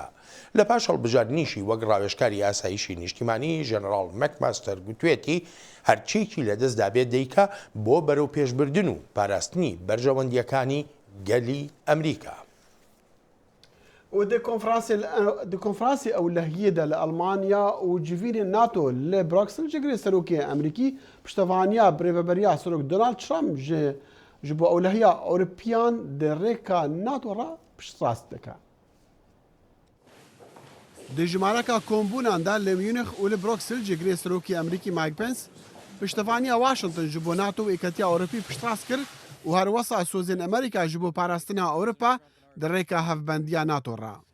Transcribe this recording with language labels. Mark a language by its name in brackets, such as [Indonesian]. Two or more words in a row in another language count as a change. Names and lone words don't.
[Central Kurdish] لە پاش هەڵبژاردنیشی وەک ڕاوێژکاری ئاسایشی نیشتیمانی ژەنەڕاڵ مەکماستەر گوتوێتی هەرچێکی لەدەستدا بێت دەیکا بۆ بەرەو پێشبردن و پاراستنی بەرژەوەندیەکانی گەلی ئەمریکا. [Kurdish] دی کنفرانسی ئەولەهیەدا لە ئەڵمانیا و جڤینی ناتۆ لە براکسل جگرێ سەرۆکی ئەمریکی پشتەوانیا برێڤەبەریا سەرۆک دۆناڵد ترامپ ji bo ewlehiya Ewropiyan di rêka NATO ra piştrast dike. Di jimareka kombûnan de li Munich û li Bruxelles ji girê serokê Amerîkî Mike Pence piştevaniya Washington ji bo NATO û Yekîtiya Ewropî piştrast kir û herwesa sozên Amerîka ji bo parastina Ewropa di rêka hevbendiya NATO ra.